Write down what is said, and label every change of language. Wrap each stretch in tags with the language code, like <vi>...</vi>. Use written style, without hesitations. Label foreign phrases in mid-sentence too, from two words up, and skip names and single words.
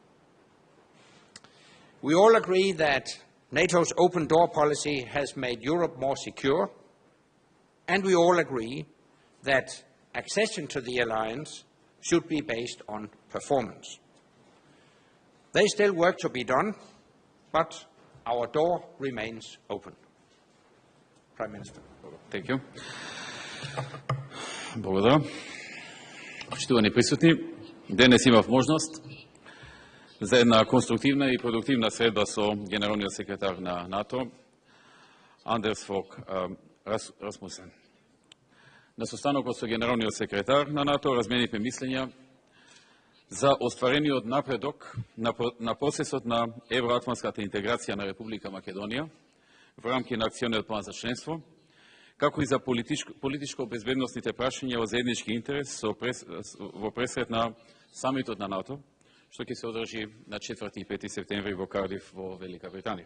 <en>We all agree that NATO's open door policy has made Europe more secure, and we all agree that accession to the alliance should be based on performance. There is still work to be done, but our door remains open. Prime Minister. Thank you. Благодаря.</en> <mk>Почитувани присутни, денес имав можност за една конструктивна и продуктивна средба со генералниот секретар на НАТО, Андерс Фог Расмусен. На состанокот со генералниот секретар на НАТО разменивме мислења за остварениот напредок на процесот на евроатлантската интеграција на Република Македонија во рамки на акциониот план за членство, како и за политичко-безбедносните прашања во заеднички интерес во пресрет на самитот на НАТО, што ќе се одржи на 4 и 5 септември во Кардиф во Велика Британија.</mk>